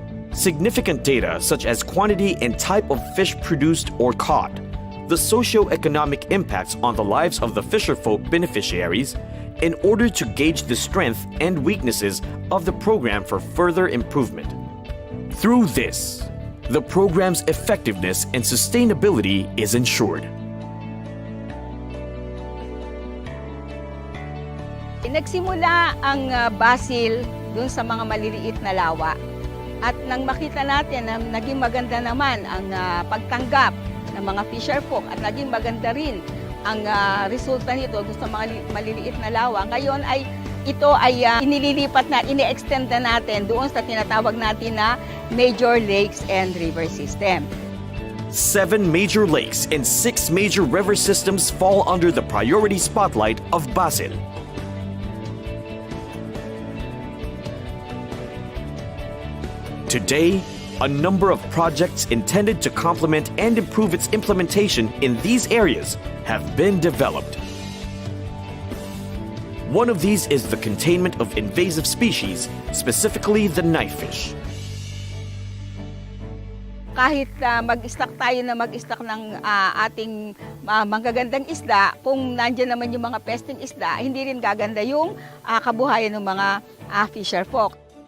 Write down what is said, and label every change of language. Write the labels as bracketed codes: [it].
[en] Significant data such as quantity and type of fish produced or caught, the socio-economic impacts on the lives of the fisherfolk beneficiaries, in order to gauge the strength and weaknesses of the program for further improvement. Through this, the program's effectiveness and sustainability is ensured. [tl] Nagsimula ang Basil dun sa mga maliliit na lawa. At nang makita natin na naging maganda naman ang pagtanggap ng mga fisherfolk at naging maganda rin ang resulta nito sa mga maliliit na lawa, ngayon ay ito ay inililipat na, ini-extend na natin doon sa tinatawag natin na [en] major lakes and river system. 7 major lakes and 6 major river systems fall under the priority spotlight of Basil. Today, a number of projects intended to complement and improve its implementation in these areas have been developed. One of these is the containment of invasive species, specifically the knifefish. [tl] Kahit mag-stock tayo na mag-stock ng ating magagandang isda, kung nandiyan naman yung mga pesting isda, hindi rin gaganda yung kabuhayan ng mga fisherfolk.